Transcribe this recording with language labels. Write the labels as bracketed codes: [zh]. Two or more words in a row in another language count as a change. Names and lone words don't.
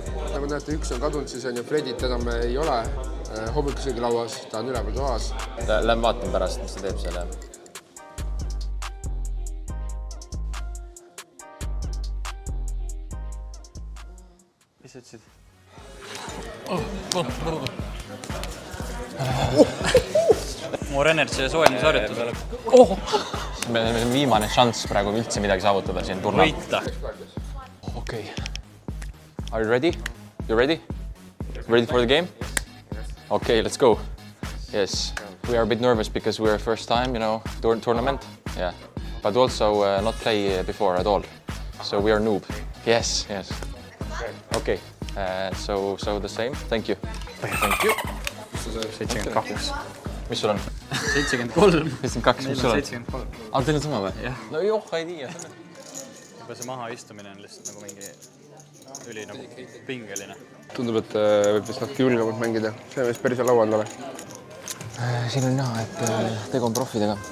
[et] Nagu näete, üks on kadunud, siis on ju Fredit enam ei ole hommikusöögi lauas, ta on üleval toas. Lähme vaatan pärast, mis ta teeb selle. Mis sa ütlesid? [en] More energy [et] ja soojeldusharjutusele. Meil on viimane šanss praegu üldse midagi saavutada siin turnal. Võita. [en] Okay. Are you ready? You ready? Ready for the game? Okay, let's go. Yes, we are a bit nervous because we're first time, you know, tournament. Yeah, but also not play before at all. So we are noob. Yes, yes. Okay, so the same. Thank you. Thank you. 72. [et] Mis sul on? 73. 72, mis sul on? 73. Ah, teil on sama või? Jah. No joh, ei tea. Juba see maha istumine on lihtsalt nagu mingi üli nagu pingeline. Tundub, et võib vist natuke julgemalt mängida. See on vist päris laua endale. Siin on näha, et tegu on profidega.